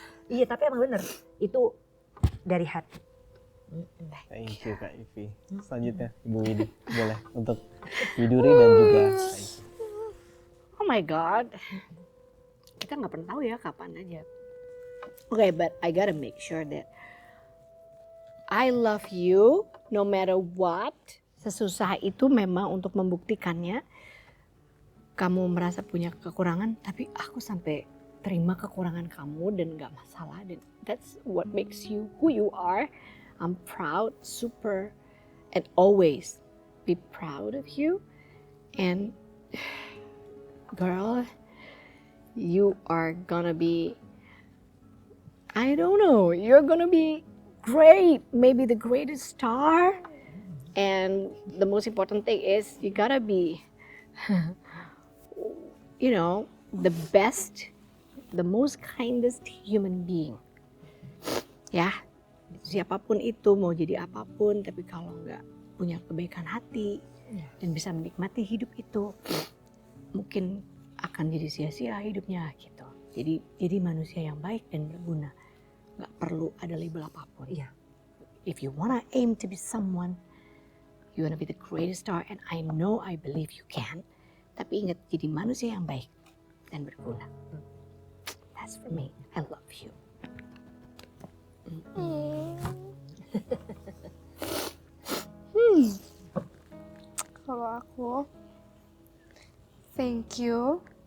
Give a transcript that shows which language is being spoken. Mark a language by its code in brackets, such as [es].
[id] Iya, tapi emang bener itu dari hati. [en] Thank you [id] Kak Ivi. Selanjutnya Ibu Widi boleh untuk Widuri dan juga Kak Ivi. [en] Oh my God. [id] Kita nggak pernah tahu ya kapan aja. [en] Okay, but I gotta make sure that I love you no matter what. [id] Sesusah itu memang untuk membuktikannya. Kamu merasa punya kekurangan, tapi aku sampai terima kekurangan kamu dan gak masalah. [en] Dan that's what makes you who you are. I'm proud, super, and always be proud of you. And girl, you are gonna be, I don't know, you're gonna be great, maybe the greatest star. And the most important thing is you gotta be, you know, the best, the most kindest human being. [id] Ya, siapapun itu mau jadi apapun, tapi kalau nggak punya kebaikan hati dan bisa menikmati hidup itu, mungkin akan jadi sia-sia hidupnya gitu. Jadi manusia yang baik dan berguna, nggak perlu ada label apapun. Iya. [en] If you wanna aim to be someone, you wanna be the greatest star, and I know, I believe you can. [id] Tapi ingat, jadi manusia yang baik dan berguna. [en] That's for me. I love you. [id] Kalau aku, [en] thank you.